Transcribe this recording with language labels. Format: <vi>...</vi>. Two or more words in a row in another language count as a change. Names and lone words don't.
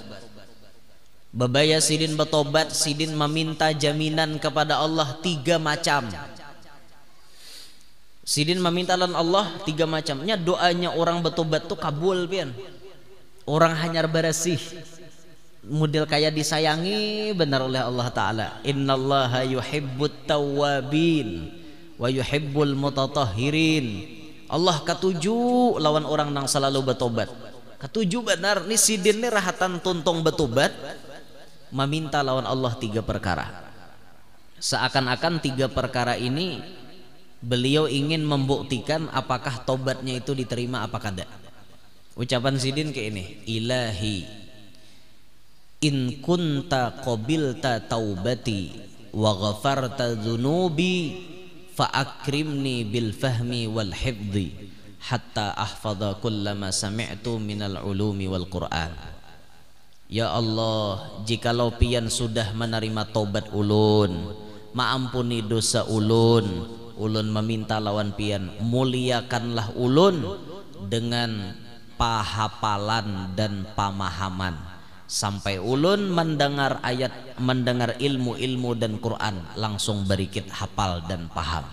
<bjn>Babaya sidin bertobat, sidin meminta jaminan kepada Allah 3 macam. Sidin meminta lan Allah 3 macamnya. Doanya orang bertobat tuh kabul pian. Orang hanyar berasih, model kayak disayangi benar oleh Allah Ta'ala.</bjn> <ar>إن الله يحب التوابين ويحب المتطهرين.</ar> <bjn>Allah ketujuh lawan orang nang selalu bertobat. Ketujuh benar nih sidin nih rahatan tuntung bertobat, meminta lawan Allah 3 perkara.</bjn> <id>Seakan-akan 3 perkara ini beliau ingin membuktikan apakah tobatnya itu diterima apa kada.</id> <bjn>Ucapan sidin ke ini,</bjn> <ar>إلهي إن كنت قبلت توبتي وغفرت ذنوبي فأكرمني بالفهم والحفظ حتى أحفظ كلما سمعت من العلوم والقرآن.</ar> <bjn>Ya Allah, jikalau pian sudah menerima tobat ulun, maampuni dosa ulun, ulun meminta lawan pian, muliakanlah ulun dengan pahapalan dan pamahaman, sampai ulun mendengar ayat, mendengar ilmu-ilmu dan Quran langsung berikit hafal dan paham.</bjn>